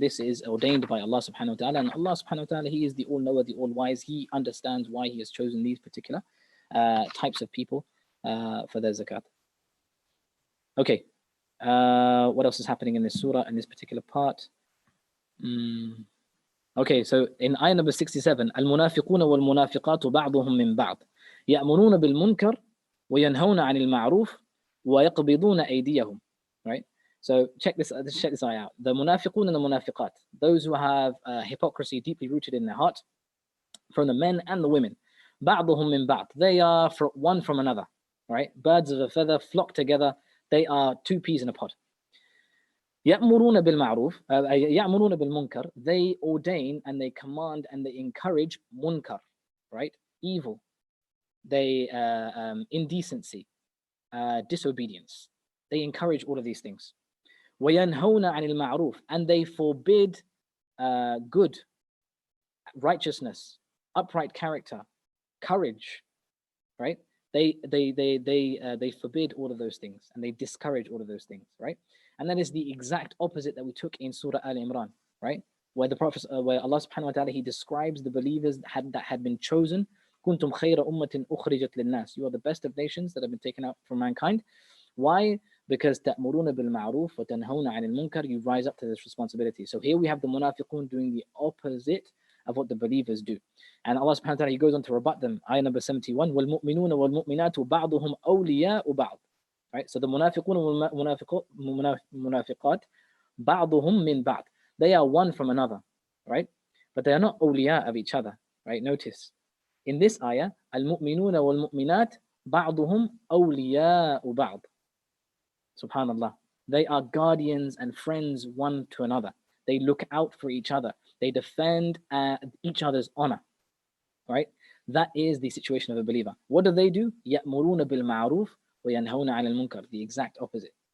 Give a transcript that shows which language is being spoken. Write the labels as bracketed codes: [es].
[en] This is ordained by Allah subhanahu wa ta'ala, and Allah subhanahu wa ta'ala, He is the all-knower, the all-wise. He understands why He has chosen these particular types of people for their zakat. Okay, what else is happening in this surah, in this particular part? Okay, so in ayah number 67, [ar] الْمُنَافِقُونَ وَالْمُنَافِقَاتُ بَعْضُهُم مِّن بَعْضٍ يَأْمُرُونَ بِالْمُنكَرِ وَيَنْهَوْنَ عَنِ الْمَعْرُوفِ وَيَقْبِضُونَ أَيْدِيَهُم. [en] Right? So check this eye out. The munafiqun and the munafiqat, those who have hypocrisy deeply rooted in their heart, from the men and the women. [ar] بَعْضُهُم مِّن بَعْض. [en] They are one from another. Right? Birds of a feather flock together. They are two peas in a pod. [ar] يأمرون بالمعروف يأمرون بالمنكر. [en] They ordain and they command and they encourage munkar, right? Evil. They indecency, disobedience. They encourage all of these things. [ar] وينهون عن المعروف. [en] And they forbid good, righteousness, upright character, courage, right? They forbid all of those things and they discourage all of those things, right? And that is the exact opposite that we took in Surah Al-Imran, right? Where the Prophet, where Allah subhanahu wa ta'ala, He describes the believers that had been chosen. [ar] كُنْتُمْ خَيْرَ أُمَّةٍ أُخْرِجَتْ لِلنَّاسِ. [en] You are the best of nations that have been taken out from mankind. Why? Because [ar] تَأْمُرُونَ بِالْمَعْرُوفِ وَتَنْهَوْنَ عَنِ الْمُنكَرِ. [en] You rise up to this responsibility. So here we have the munafiqun doing the opposite of what the believers do. And Allah subhanahu wa ta'ala, He goes on to rebut them. Ayah number 71, [ar] وَالْمُؤْمِنُونَ وَالْمُؤْمِنَاتُ بَعْضُهُم أَوْلِيَاءُ بَعْضٍ. [en] Right? So the munafiqun and munafiqat, [ar] بَعْضُهُم مِّن بَعْضٍ. [en] They are one from another, right? But they are not awliya of each other, right? Notice, in this ayah, [ar] الْمُؤْمِنُونَ وَالْمُؤْمِنَاتُ بَعْضُهُم أَوْلِيَاءُ بَعْضٍ. Subhanallah. [en] They are guardians and friends one to another. They look out for each other. They defend each other's honor, right? That is the situation of a believer. What do? [ar] يَأْمُرُونَ بِالْمَعْرُوفِ وَيَنْهَوْنَ عَنِ الْمُنكَرِ. [en] The exact opposite.